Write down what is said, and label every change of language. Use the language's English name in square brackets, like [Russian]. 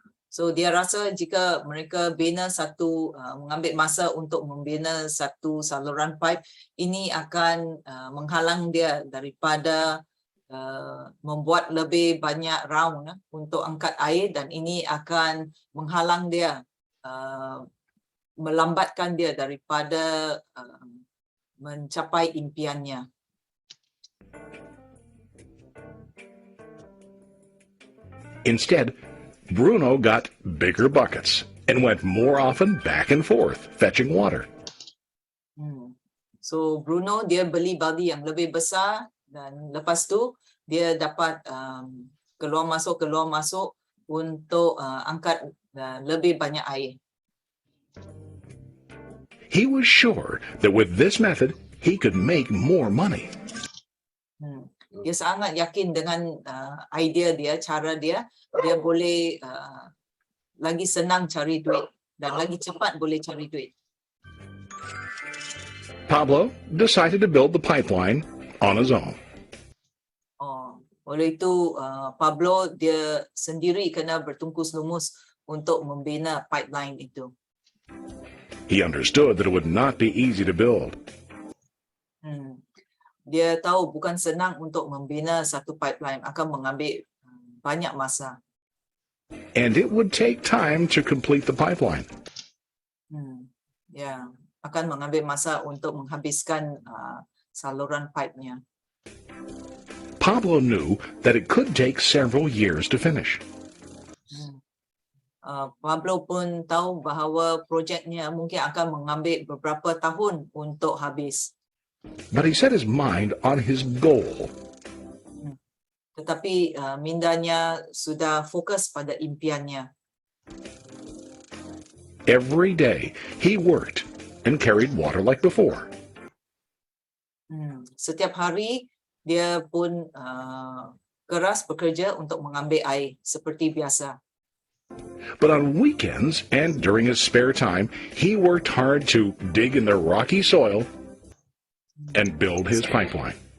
[Malay] So dia rasa jika mereka mengambil masa untuk membina satu saluran pipe, ini akan menghalang dia daripada membuat lebih banyak round untuk angkat air, dan ini akan menghalang dia, melambatkan dia daripada mencapai impiannya. [English] Instead, Bruno got bigger buckets and went more often back and forth fetching water. [Malay] So Bruno dia beli baldi yang lebih besar, dan lepas tu dia dapat keluar masuk untuk angkat lebih banyak air. [English] He was sure that with this method he could make more money. [Malay] Dia sangat yakin dengan idea dia, cara dia boleh lagi senang cari duit dan lagi cepat boleh cari duit. [English] Pablo decided to build the pipeline on his own. [Malay] Oleh itu Pablo dia sendiri kena bertungkus lumus untuk membina pipeline itu. [English] He understood that it would not be easy to build. [Malay] Dia tahu bukan senang untuk membina satu pipeline, akan mengambil banyak masa. [English] And it would take time to complete the pipeline. [Malay] Akan mengambil masa untuk menghabiskan saluran pipe-nya. [English] Pablo knew that it could take several years to finish. [Malay] Pablo pun tahu bahawa projeknya mungkin akan mengambil beberapa tahun untuk habis. [English] But he set his mind on his goal. [Malay] Tetapi mindanya sudah fokus pada impiannya. [English] Every day he worked and carried water like before. [Malay] Setiap hari dia pun keras bekerja untuk mengambil air seperti biasa. [English] But on weekends and during his spare time, he worked hard to dig in the rocky soil and build his pipeline.